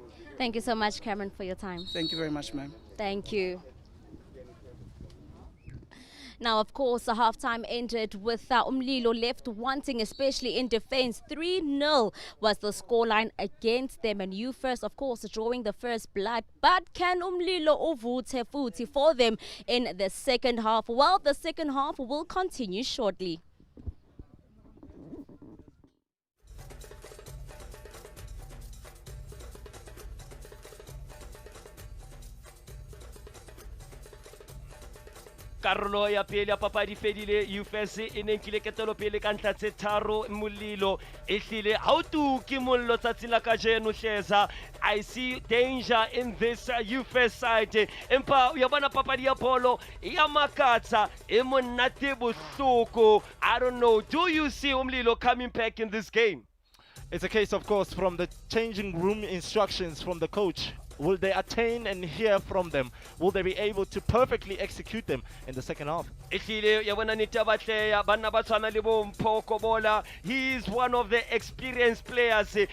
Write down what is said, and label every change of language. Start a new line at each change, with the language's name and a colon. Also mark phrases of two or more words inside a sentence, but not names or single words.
English: Thank you so much, Cameron, for your time. Thank you very much, ma'am. Thank you. Now, of course, the halftime ended with Umlilo left wanting, especially in defense. 3-0 was the scoreline against them, and you first, of course, drawing the first blood. But can Umlilo
Zulu: uvuthe futhi
English: for them in the second half? Well, the second half will continue shortly.
Southern Sotho: karolo ya pele ya papadi fedile UFS e ne nkile ketelo pele ka ntla tse tharo Umlilo e hlile ha o tuki mollo tsatsing la kajeno hleza.
English: I see danger in this UFS side.
Southern Sotho: Empa ya bona papadi ya polo ya makatsa e monate bohloko.
English: I don't know, do you see Umlilo coming back in this game? It's a case, of course, from the changing room instructions from the coach. Will they attain and hear from them? Will they be able to perfectly execute them in the second half? He is one of the experienced players.